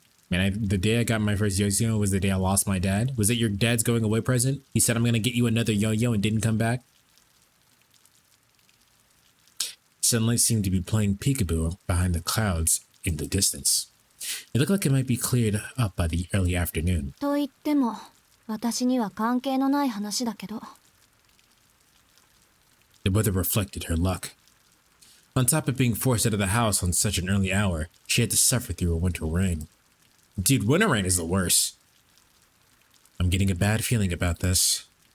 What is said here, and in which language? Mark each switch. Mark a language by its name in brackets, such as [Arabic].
[English] Man, the day I got my first yo-yo was the day I lost my dad. Was it your dad's going away present? He said, I'm gonna get you another yo-yo and didn't come back. Sunlight seemed to be playing peekaboo behind the clouds in the distance. It looked like it might be cleared up by the early afternoon. [Japanese] と言っても、私には関係のない話だけど。 [English] The weather reflected her luck. On top of being forced out of the house on such an early hour, she had to suffer through a winter rain. Dude, winter rain is the worst. I'm getting a bad feeling about this.